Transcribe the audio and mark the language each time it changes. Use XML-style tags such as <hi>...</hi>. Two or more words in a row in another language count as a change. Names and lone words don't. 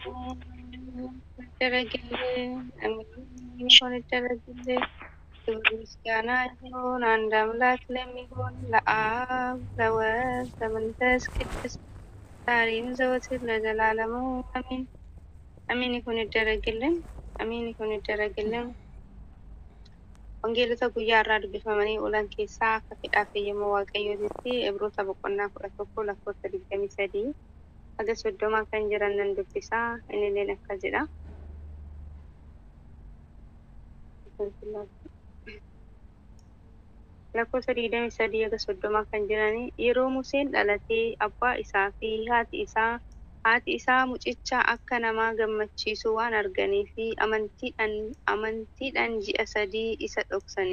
<am>ይደረግልን። አሜን። ይሁን ይደረግልን። ክብር ምስጋና ይሁን አንድ አምላክ ለሚሆን ለአብ ለወልድ ለመንፈስ ቅዱስ ዛሬም ዘወትር ለዘላለሙ አሜን። አሜን ይሁን ይደረግልን። አሜን ይሁን ይደረግልን።</am> <om>Wangeelota guyyaa irraa dubbifamanii oolan keessaa akka fedhaa fi yemmuu waaqayyootitti Ibroota boqonnaa 11 lakkoofsa 23 haga 30 kan jiran nan dubbisaa. Innilleen akkas jedha. Lakkoofsa 23 haga 30 kan jiranii yeroo Museen dhalatee abbaa isaa fi haati isaa mucicha akka namaa gammachiisu waan arganii fi amantiidhaan ji'a 3 isa dhoksani.</om>